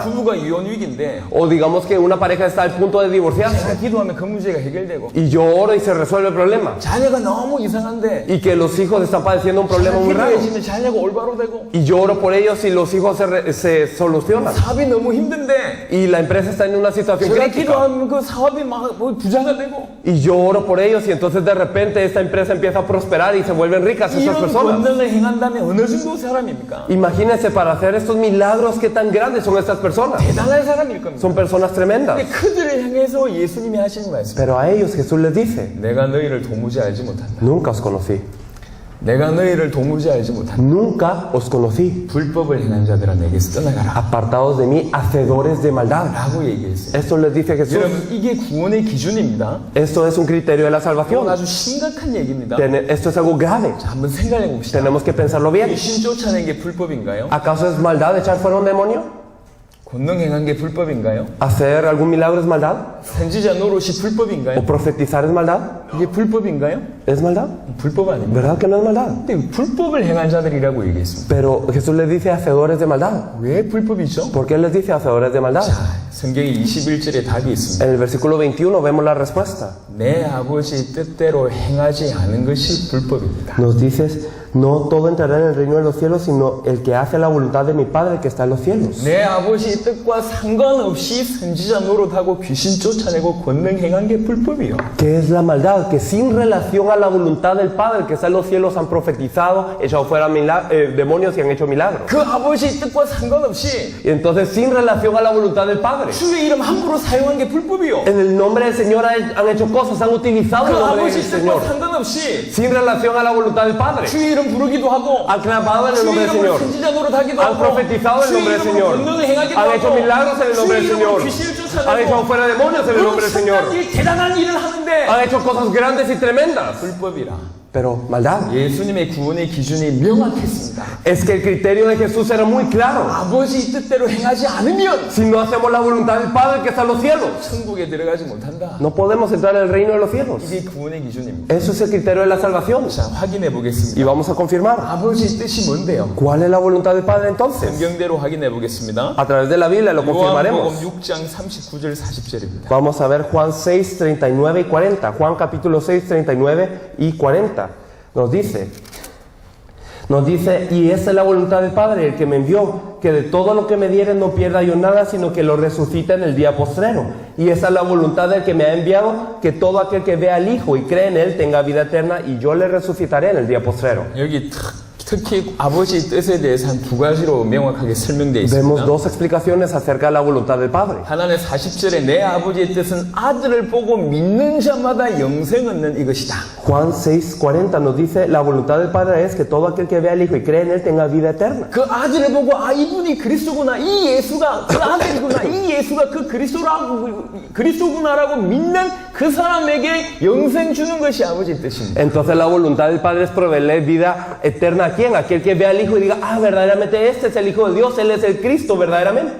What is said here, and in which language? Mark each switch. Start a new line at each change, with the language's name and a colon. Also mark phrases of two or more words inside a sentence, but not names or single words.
Korean: 부부가 이혼 위기인데
Spanish: O digamos que una pareja está al punto de divorciarse
Korean: 제가 기도하면 그 문제가 해결되고
Spanish: y yo oro y se resuelve el problema.
Korean: 자녀가 너무 이상한데
Spanish: Y que los hijos están padeciendo un problema
Korean: 제가
Spanish: muy raro.
Korean: 기도해주면 자녀가 올바로 되고
Spanish: Y yo oro por ellos y los hijos se solucionan.
Korean: 사업이 너무 힘든데
Spanish: Y la empresa está en una situación
Korean: 제가
Spanish: crítica.
Korean: 기도하면 그 사업이 막 부자가 되고
Spanish: Y yo oro por ellos y entonces de repente esta empresa empieza a prosperar y se vuelven ricas esas
Korean: 이런
Spanish: personas.
Korean: 권능을 행한다면 어느 정도 사람입니까?
Spanish: Imagínense para hacer estos milagros qué tan grandes son estas personas.
Korean: 대단한 사람일 겁니다.
Spanish: Son personas tremendas.
Korean: 근데 그들을 향해서 예수님이 하시는 말씀
Spanish: Pero a ellos Jesús les dice,
Korean: 내가 너희를 도무지 알지 못한다.
Spanish: nunca os conocí.
Korean: 내가 너희를 도무지 알지 못한다.
Spanish: Nunca os conocí.
Korean: 불법을 행한 자들아 내게서 떠나가라
Spanish: Apartados de mí, hacedores de maldad.
Korean: 라고 얘기했어요.
Spanish: Esto les dice Jesús.
Korean: 여러분 이게 구원의 기준입니다.
Spanish: Esto es un criterio de la
Korean: 이건
Spanish: salvación.
Korean: 아주 심각한 얘기입니다.
Spanish: Esto es algo grave.
Korean: 자, 한번 생각해 봅시다.
Spanish: Tenemos que pensarlo bien.
Korean: 귀신 쫓아낸 게 불법인가요?
Spanish: ¿Acaso es maldad echar fuera un demonio?
Korean: 권능 행한 게 불법인가요?
Spanish: ¿Hacer algún milagro es maldad?
Korean: 선지자 노릇이
Spanish: ¿O
Korean: 불법인가요?
Spanish: profetizar es maldad?
Korean: 이게 불법인가요?
Spanish: ¿Es maldad?
Korean: 불법 아닙니다.
Spanish: ¿Verdad que no es maldad?
Korean: 근데 불법을 행한 자들이라고 얘기했습니다.
Spanish: Pero Jesús les dice hacedores de maldad.
Korean: 왜 불법이죠?
Spanish: ¿Por qué les dice hacedores de maldad?
Korean: 자, 성경의 21절에 답이 있습니다.
Spanish: En el versículo 21 vemos la respuesta.
Korean: 내 아버지 뜻대로 행하지 않은 것이 불법입니다.
Spanish: Nos dices, no todo entrará en el reino de los cielos, sino el que hace la voluntad de mi Padre que está en los cielos.
Korean: 내 아버지 뜻과 상관없이 선지자 노릇하고 귀신 쫓아내고 권능 행한 게 불법이요.
Spanish: ¿Qué es la maldad? Que sin relación a la voluntad del Padre que está en los cielos han profetizado, echado fuera demonios y han hecho milagros.
Korean: 그 아버지의 뜻과 상관없이
Spanish: Y entonces sin relación a la voluntad del Padre,
Korean: 주의 이름 함부로 사용한 게 불법이요.
Spanish: en el nombre del Señor han hecho cosas, han utilizado
Korean: 그
Spanish: el nombre del
Korean: 아버지의 뜻과
Spanish: Señor.
Korean: 상관없이
Spanish: Sin relación a la voluntad del Padre,
Korean: 주의 이름 부르기도 하고
Spanish: han clamado en el
Korean: 주의
Spanish: nombre del
Korean: 이름으로
Spanish: Señor.
Korean: 선지자 노릇하기도
Spanish: Han
Korean: 하고
Spanish: profetizado en el
Korean: 주의
Spanish: nombre del
Korean: 이름으로
Spanish: Señor.
Korean: 권능을 행하기도
Spanish: Han hecho
Korean: 하고
Spanish: milagros en el nombre
Korean: 주의
Spanish: del
Korean: 이름으로
Spanish: Señor.
Korean: 귀신을
Spanish: Han echado
Korean: 쫓아내고
Spanish: fuera demonios en el nombre del Señor.
Korean: 대단한 일을 하는데
Spanish: Han hecho cosas grandes y tremendas.
Korean: 불법이라.
Spanish: Pero maldad.
Korean: 예수님의 구원의 기준이 명확했습니다.
Spanish: Es que el criterio de Jesús era muy claro.
Korean: 아버지 뜻대로 행하지 않으면
Spanish: Si no hacemos la voluntad del Padre que está en los cielos,
Korean: 천국에 들어가지 못한다.
Spanish: no podemos entrar en el reino de los cielos.
Korean: 이게 구원의 기준입니다.
Spanish: Eso es el criterio de la salvación.
Korean: 자, 확인해
Spanish: Y
Korean: 보겠습니다.
Spanish: vamos a confirmar.
Korean: 아버지 뜻이 뭔데요?
Spanish: ¿Cuál es la voluntad del Padre entonces?
Korean: 성경대로 확인해 보겠습니다.
Spanish: A través de la Biblia lo confirmaremos.
Korean: 요한복음 6장 39절 40절입니다.
Spanish: Vamos a ver Juan 6, 39 y 40. Juan capítulo 6, 39 y 40. Nos dice, y esa es la voluntad del Padre, el que me envió, que de todo lo que me diere no pierda yo nada, sino que lo resucite en el día postrero. Y esa es la voluntad del que me ha enviado, que todo aquel que vea al Hijo y cree en Él tenga vida eterna, y yo le resucitaré en el día postrero.
Korean: 여기 특히 아버지의 뜻에 대해서 한 두 가지로 명확하게 설명되어
Spanish: Vemos
Korean: 있습니다.
Spanish: dos explicaciones acerca de la voluntad del Padre.
Korean: 하나는 40절에 내 아버지의 뜻은 아들을 보고 믿는 자마다 영생 얻는 이것이다.
Spanish: Juan 6:40 nos dice, la voluntad del Padre es que todo aquel que vea al Hijo y cree en Él tenga vida eterna.
Korean: 그 아들을 보고 아 이분이 그리스도구나 이 예수가 그 아들이구나 이 예수가 그 그리스도구나라고 믿는 그 사람에게 영생 주는 것이 아버지의 뜻입니다.
Spanish: Entonces la voluntad del Padre es proveerle vida eterna a quién? Aquel que vea al Hijo y diga, ah, verdaderamente este es el Hijo de Dios, Él es el Cristo verdaderamente.